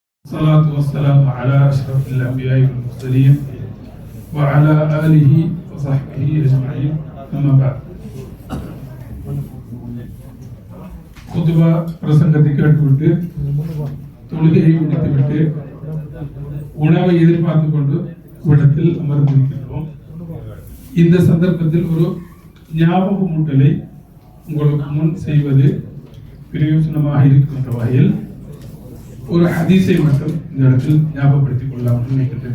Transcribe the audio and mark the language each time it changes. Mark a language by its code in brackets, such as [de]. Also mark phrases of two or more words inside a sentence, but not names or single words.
[ar] الصلاة والسلام على أشرف الأنبياء والمرسلين وعلى آله وصحبه أجمعين أما بعد [ta] குதுபா பிரசங்கத்தை கேட்டுவிட்டு தொழுகையை முடித்துவிட்டு உணவை எதிர்பார்த்து கொண்டு இடத்தில் அமர்ந்திருக்கின்றோம். இந்த சந்தர்ப்பத்தில் ஒரு ஞாபகமூட்டலை உங்களுக்கு முன் செய்வது பிரயோஜனமாக இருக்கின்ற வகையில் ஒரு ஹதீஸை மட்டும் இந்த இடத்தில் ஞாபகப்படுத்திக் கொள்ளலாம் நினைக்கின்றேன்.